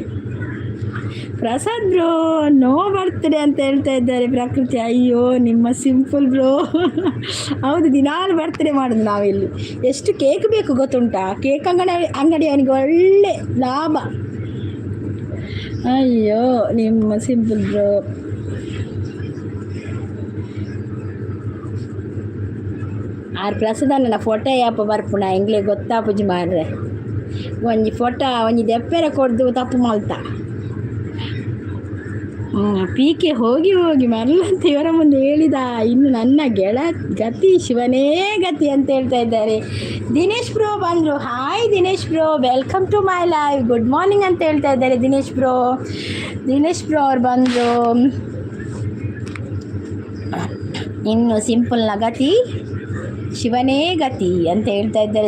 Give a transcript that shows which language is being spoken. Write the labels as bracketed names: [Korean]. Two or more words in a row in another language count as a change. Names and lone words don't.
[Kannada] ಪ್ರಸಾದ್ ಬ್ರೋ [English] no birthday [Kannada] ಅಂತ ಹೇಳ್ತಾ ಇದ್ದಾರೆ ಪ್ರಕೃತಿ. ಅಯ್ಯೋ ನಿಮ್ಮ ಸಿಂಪಲ್ ಬ್ರೋ. ಹೌದು ದಿನಾಲು ಬರ್ತ್ಡೇ ಮಾಡೋದು ನಾವಿಲ್ಲಿ. ಎಷ್ಟು ಕೇಕ್ ಬೇಕು ಗೊತ್ತುಂಟಾ. ಕೇಕ್ ಅಂಗಡಿಯವನಿಗೆ ಒಳ್ಳೆ ಲಾಭ. ಅಯ್ಯೋ ನಿಮ್ಮ ಸಿಂಪಲ್ ಬ್ರೋ. [Tulu] ಆರು ಪ್ರಸಾದನ ಫೋಟೋ ಯಾಪ ಬರ್ಪುಣ ಎಂಗ್ಲೇ ಗೊತ್ತಾಪುಜಿ ಮಾರ್ರೆ. ಒಂಜಿ ಫೋಟೋ ಒಂಜಿ ದೆಪ್ಪೆರ ಕೊಡ್ದು ತಪ್ಪು ಮಲ್ತಾ. [Kannada] ಪೀಕೆ ಹೋಗಿ ಮರಳಂತ ಇವರ ಮುಂದೆ ಹೇಳಿದ. ಇನ್ನು ನನ್ನ ಗತಿ ಶಿವನೇ ಗತಿ ಅಂತ ಹೇಳ್ತಾ ಇದ್ದಾರೆ. ದಿನೇಶ್ ಬ್ರೋ ಬಂದರು. ಹಾಯ್ ದಿನೇಶ್ ಬ್ರೋ, [English] welcome to my live, good morning [Kannada] ಅಂತ ಹೇಳ್ತಾ ಇದ್ದಾರೆ ದಿನೇಶ್ ಬ್ರೋ ಅವ್ರು ಬಂದರು. ಇನ್ನು ಸಿಂಪಲ್ನ ಗತಿ ಶಿವನೇ ಗತಿ ಅಂತ ಹೇಳ್ತಾ ಇದ್ದಾರೆ.